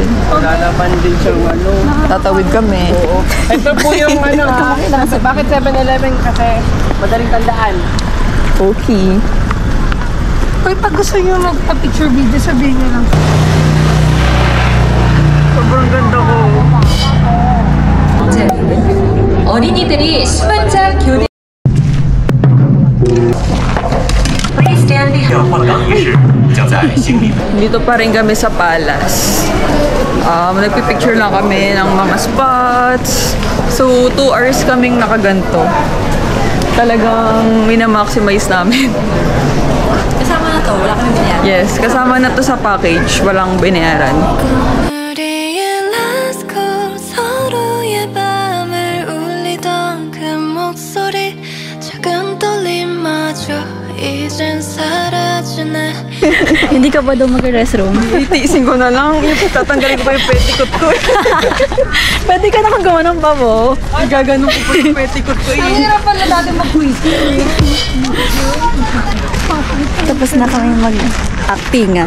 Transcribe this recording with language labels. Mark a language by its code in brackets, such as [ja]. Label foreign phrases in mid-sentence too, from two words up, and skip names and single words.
[tl] Wala naman din siyang ano. Tatawid kami. Oo. Ito po yung ano ha. Bakit 7-Eleven? Kasi madaling tandaan. Okay. Uy, pag gusto nyo magpa-picture video, sabihin nyo lang. Sobrang ganda ko. [ko] 어린이들이 수반자 교대 [tl] Dito pa rin kami sa palace. Nagpipicture lang kami ng mga spots. So, 2 hours kaming nakaganto. Talagang minamaximize namin. Kasama na to, wala kami binayaran. Yes, kasama na to sa package. Walang binayaran. [ko] 우리의 [en] last call [ko] 서로의 밤을 울리던 그 목소리 작은 떨림마저 이젠 사라지네. [tl] Hindi ka ba daw mag-restroom? Itiisin ko na lang. Tatanggalin ko pa yung petticoat ko. Pwede ka na gawa ng babo. Gaganon ko pa yung petticoat ko. Hirap pala dati mag-quiz. Tapos na kami mag-actingan.